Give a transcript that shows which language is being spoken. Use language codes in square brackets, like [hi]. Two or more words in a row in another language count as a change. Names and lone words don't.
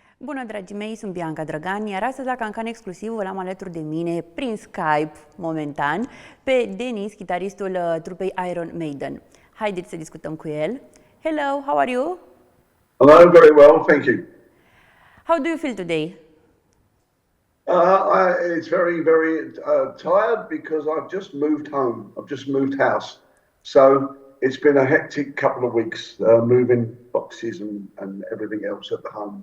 [ro] Bună, dragii mei, sunt Bianca Drăgan, iar astăzi la CAN CAN Exclusiv îl am alături de mine, prin Skype, momentan, pe Denis, chitaristul trupei Iron Maiden. Haideți să discutăm cu el. [en] Hello, how are you? Hello, very well, thank you. How do you feel today? It's very tired because I've just moved home. I've just moved house. So it's been a hectic couple of weeks moving boxes and everything else at the home.